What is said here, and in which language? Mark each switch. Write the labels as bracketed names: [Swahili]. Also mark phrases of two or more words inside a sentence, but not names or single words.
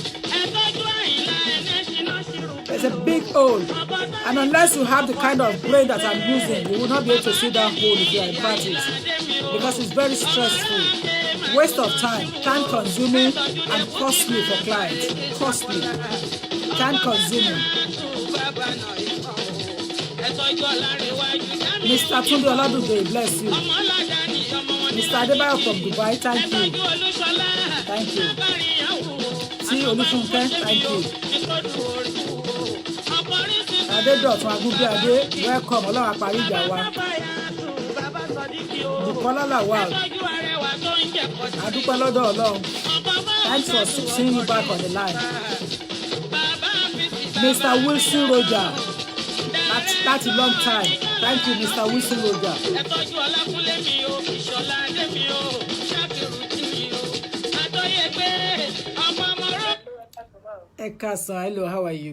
[English] There's a big hole, and unless you have the kind of brain that I'm using, you will not be able to see that hole if you are in practice, because it's very stressful, waste of time consuming, and costly for clients. Costly, time consuming. Mr. Tunde Oladude, bless you. Mr. Adebayo from Dubai, thank you. See Olufunke, thank you. Adedotun Agunbiade, welcome. [Yoruba] Ọlọ́run àparí ìjà wa. Bukola Lawal, adúpẹ́ lọ́dọ̀ Ọlọ́run. [English] Thanks for seeing you back on the line. Mr. Wilson Roger, that's a long time. Thank you, Mr. Wilson Roger. Ekasan, hello, how are you?